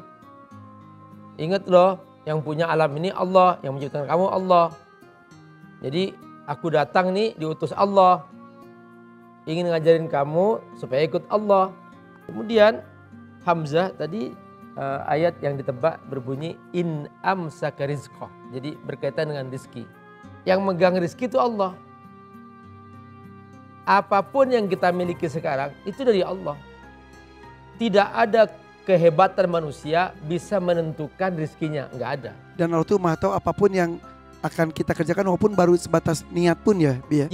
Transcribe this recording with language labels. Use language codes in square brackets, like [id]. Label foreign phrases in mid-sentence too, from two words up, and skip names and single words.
[id] Ingat loh, yang punya alam ini Allah, yang menciptakan kamu Allah. Jadi aku datang nih diutus Allah. Ingin ngajarin kamu supaya ikut Allah. Kemudian Hamzah tadi ayat yang ditebak berbunyi [ar] إن أمسك رزقه. [id] Jadi berkaitan dengan rizki. Yang megang rizki itu Allah. Apapun yang kita miliki sekarang itu dari Allah. Tidak ada kehebatan manusia bisa menentukan rizkinya, nggak ada. Dan Allah tuh maha tahu apapun yang akan kita kerjakan walaupun baru sebatas niat pun ya, Bi ya.